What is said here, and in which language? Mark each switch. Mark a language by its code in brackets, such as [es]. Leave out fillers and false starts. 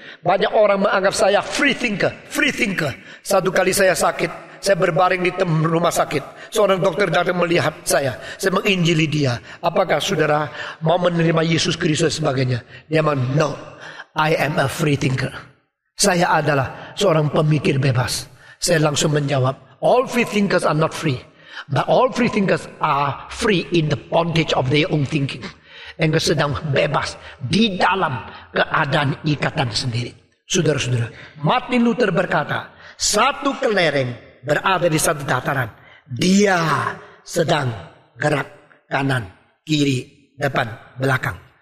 [id] Banyak orang menganggap saya free thinker. Satu kali saya sakit, saya berbaring di rumah sakit. Seorang dokter datang melihat saya menginjili dia. Apakah saudara mau menerima Yesus Kristus sebagainya? Dia bilang, [en] no, I am a free thinker. [id] Saya adalah seorang pemikir bebas. Saya langsung menjawab, [en] all free thinkers are not free. But all free thinkers are free in the bondage of their own thinking. [id] Engkau sedang bebas di dalam keadaan ikatan sendiri. Saudara-saudara, Martin Luther berkata, satu kelereng berada di satu dataran. Dia sedang gerak kanan, kiri, depan, belakang.